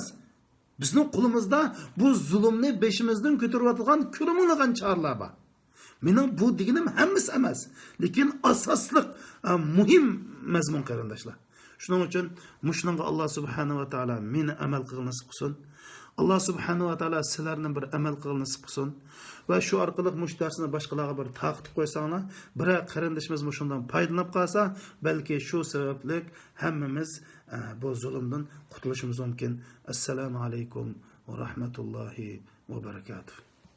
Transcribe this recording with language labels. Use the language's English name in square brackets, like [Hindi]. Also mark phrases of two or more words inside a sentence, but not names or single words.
[Uzbek] Bizning qo'limizda bu zulmni beshimizdan ko'tarayotgan ko'rimlagan choralar bor. Mening bu deganim hammasi emas, lekin asosliq muhim mazmun qarindoshlar. Shuning uchun mushunga [Arabic] الله سبحانه وتعالى [Uzbek] meni amal qilishni qilsin. [Arabic] الله سبحانه وتعالى [Uzbek] sizlarni bir amal qilishni nasib qilsin va shu orqali mush darsni boshqalarga bir taqdim qo'ysanglar, bir qarindoshimiz mushundan foydalanib qolsa, balki shu sababli hammamiz bu zulmdan qutulishimiz mumkin. [Arabic] السلام عليكم ورحمة الله وبركاته.